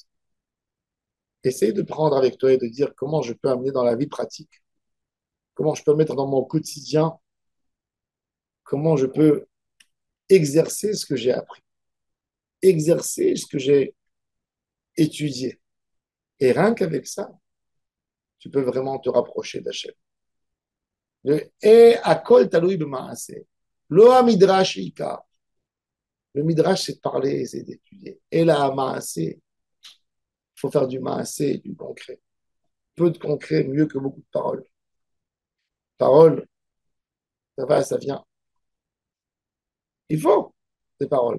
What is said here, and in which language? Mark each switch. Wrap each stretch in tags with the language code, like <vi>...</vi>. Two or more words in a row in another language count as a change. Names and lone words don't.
<fr>Essaye de prendre avec toi et de dire comment je peux amener dans la vie pratique, comment je peux mettre dans mon quotidien, comment je peux exercer ce que j'ai appris, exercer ce que j'ai étudié. Et rien qu'avec ça, tu peux vraiment te rapprocher d'Hachem. Et à</fr> <he>כל תלוי במעשה. לא המדרש עיקר.</he> <fr>Le midrash, c'est de parler, c'est d'étudier. Et là, maaseh, il faut faire du maaseh, du concret. Peu de concret, mieux que beaucoup de paroles. Paroles, ça va, ça vient. Il faut des paroles.</fr>